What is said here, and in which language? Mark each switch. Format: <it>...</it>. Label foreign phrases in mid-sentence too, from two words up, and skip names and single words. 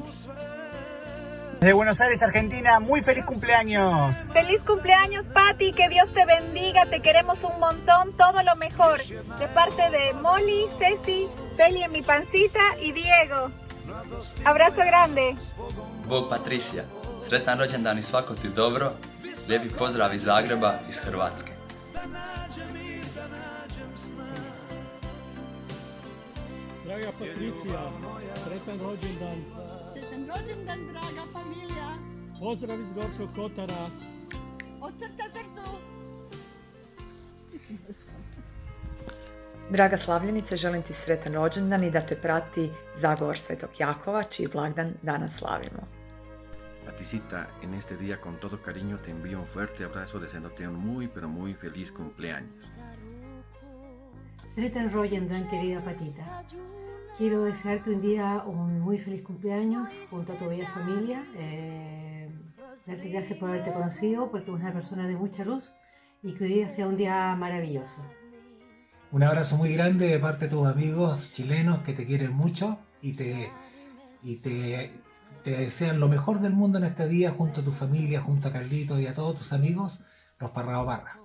<es>De Buenos Aires, Argentina, muy feliz cumpleaños. Feliz cumpleaños, Pati, que Dios te bendiga, te queremos un montón, todo lo mejor. De parte de Molly, Ceci, Feli en mi pancita y Diego. Abrazo grande.</es> <hr>Bog Patricija, sretan rođendan i svako ti dobro. Lijepi pozdrav iz Zagreba, iz Hrvatske. Draga Patricija, sretan rođendan. Sretan rođendan, draga familija. Pozdrav iz Gorskog Kotara. Od srca srcu. Draga slavljenice, želim ti sretan rođendan i da te prati Zagor Svetog Jakova, čiji blagdan danas slavimo.</hr> <es>Paticita, en este día con todo cariño te envío un fuerte abrazo deseándote un muy pero muy feliz cumpleaños.</es> <hr>Sretan rođendan,</hr> <es>querida Patita. Quiero desearte un día un muy feliz cumpleaños junto a tu bella familia. Darte gracias por haberte conocido, porque eres una persona de mucha luz, y que hoy día sea un día maravilloso. Un abrazo muy grande de parte de tus amigos chilenos que te quieren mucho y te desean lo mejor del mundo en este día, junto a tu familia, junto a Carlitos y a todos tus amigos, los Parrao Barra.</es>